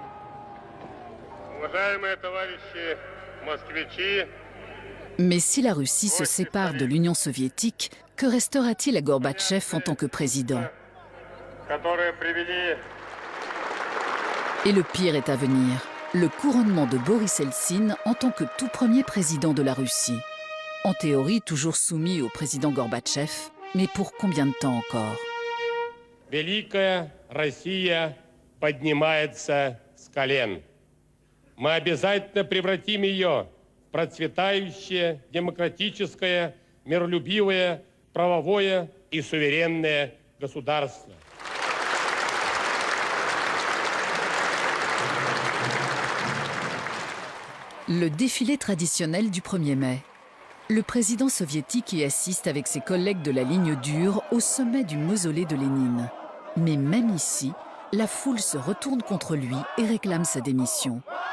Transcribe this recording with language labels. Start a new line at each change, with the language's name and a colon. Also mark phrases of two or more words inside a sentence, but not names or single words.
French: Mais si la Russie se sépare de l'Union soviétique, que restera-t-il à Gorbatchev en tant que président? Et le pire est à venir, le couronnement de Boris Eltsine en tant que tout premier président de la Russie. En théorie, toujours soumis au président Gorbatchev, mais pour combien de temps encore?
Russian: Великая Россия поднимается с колен. Мы обязательно превратим ее в процветающее, демократическое, миролюбивое, правовое и суверенное государство.
French: Le défilé traditionnel du 1er mai. Le président soviétique y assiste avec ses collègues de la ligne dure au sommet du mausolée de Lénine. Mais même ici, la foule se retourne contre lui et réclame sa démission.